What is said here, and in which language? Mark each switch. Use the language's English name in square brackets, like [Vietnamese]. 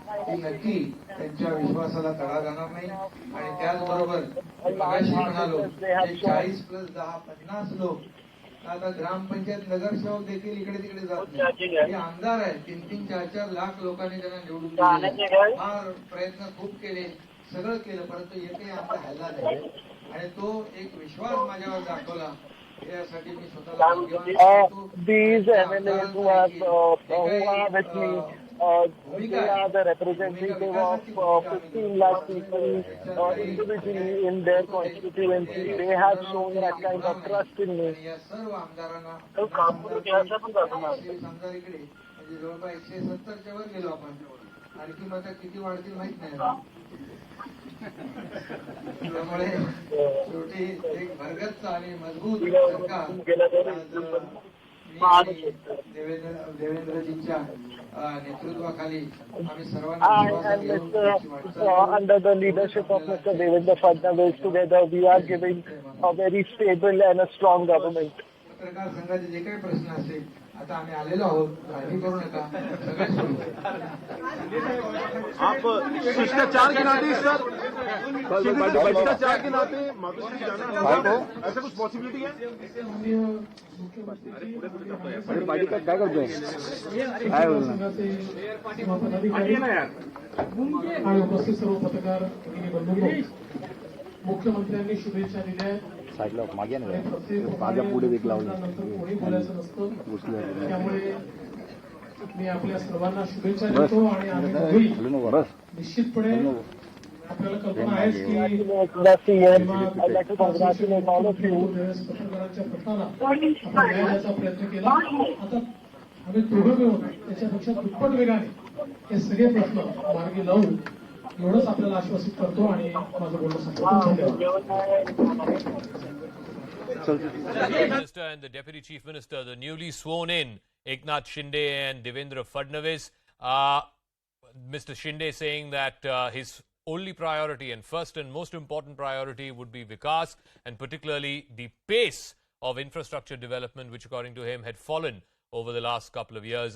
[Marathi] ती नक्की त्यांच्या विश्वासाला तडा जाणार नाही. आणि त्याचबरोबर मगाशी म्हणालो 40+10 50 लोक आता ग्रामपंचायत नगरसेवक देखील इकडे तिकडे जात नाही. हे आमदार आहेत 3-3, 4-4 लाख लोकांनी त्यांना निवडून दिले. फार प्रयत्न खूप केले, सगळं केलं, परंतु एकही आमचा हल्ला नाही. आणि तो एक विश्वास माझ्यावर दाखवला. यासाठी मी स्वतःला [English] these MLAs who are with me, they are the representative of 15 lakh people individually in their constituency. They have shown that kind of trust in me. [Marathi] या सर्व आमदारांना समजा इकडे म्हणजे जवळपास 170च्या वर गेलो आपण. आणखी मग किती वाढतील माहित नाही. त्यामुळे शेवटी एक भरगच्च आणि मजबूत सरकार देवेंद्रजींच्या नेतृत्वाखाली आम्ही सर्वांना [English] under the leadership of Mr. Devendra Fadnavis, together we are giving a very stable and a strong government. [Marathi] पत्रकार संघाचे जे काही प्रश्न असतील आता आम्ही आलेलो आहोत, काळजी करू नका, सगळे सोडू. [Hindi] आप शिष्टाचार के नाते सर शिष्टाचार के नाते मातोश्री जाना ऐसा कुछ पॉसिबिलिटी है? पार्टी का क्या करते हैं [Marathi] काय बोलना आणि उपस्थित सर्व पत्रकार बंधूंनो, मुख्यमंत्र्यांनी शुभेच्छा दिल्या. साईडला मागे ना माझ्या पुढे वेग लावलं कोणी बोलायचं नसतं. त्यामुळे मी आपल्या सर्वांना शुभेच्छा देतो आणि आम्ही निश्चितपणे आपल्याला कल्पना आहेच की पत्रकारांच्या प्रश्नाला आपण न्याय द्यायचा प्रयत्न केला. आता आम्ही दोघं मिळून त्याच्यापेक्षा दुप्पट वेगाने हे सगळे प्रश्न मार्गी लावून एवढंच आपल्याला आश्वासित करतो आणि माझं बोलणं संपवतो. [English] Minister and the Deputy Chief Minister, the newly sworn in Eknath Shinde and Devendra Fadnavis. Mr. Shinde saying that his only priority and first and most important priority would be Vikas, and particularly the pace of infrastructure development, which according to him had fallen over the last couple of years.